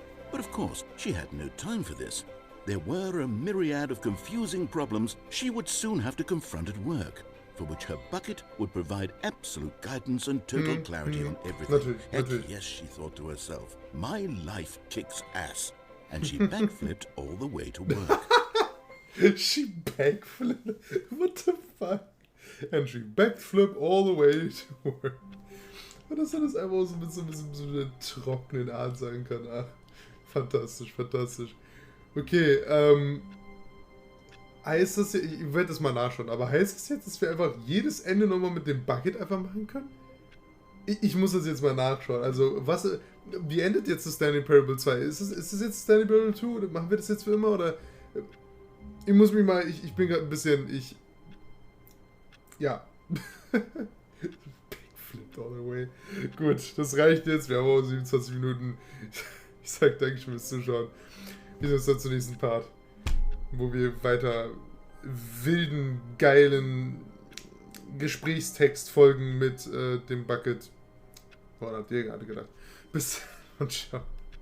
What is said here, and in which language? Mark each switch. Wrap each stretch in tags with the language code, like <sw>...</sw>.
<en>But of course, she had no time for this. There were a myriad of confusing problems she would soon have to confront at work, for which her bucket would provide absolute guidance and total clarity on everything. Heck yes, she thought to herself, my life kicks ass. And she backflipped all the way to work. She backflipped? What the fuck? And she backflipped all the way to work.</en> <de>Und dass er das einfach so mit so einer trockenen Art sagen kann. Ach, fantastisch, fantastisch. Okay, heißt das jetzt, ich werde das mal nachschauen, aber heißt das jetzt, dass wir einfach jedes Ende nochmal mit dem Bucket einfach machen können? Ich muss das jetzt mal nachschauen. Also, wie endet jetzt das Stanley Parable 2? Ist es jetzt Stanley Parable 2 oder machen wir das jetzt für immer? Oder ich muss mich mal, ich bin gerade ein bisschen, ja.</de> <en>Backflipped all the way.</en> <de>Gut, das reicht jetzt. Wir haben auch 27 Minuten. Ich sag Dankeschön fürs Zuschauen. Wir sehen uns dann zum nächsten Part, wo wir weiter wilden, geilen Gesprächstext folgen mit dem Bucket. Woran habt ihr gerade gedacht? Bis dann und ciao.</de>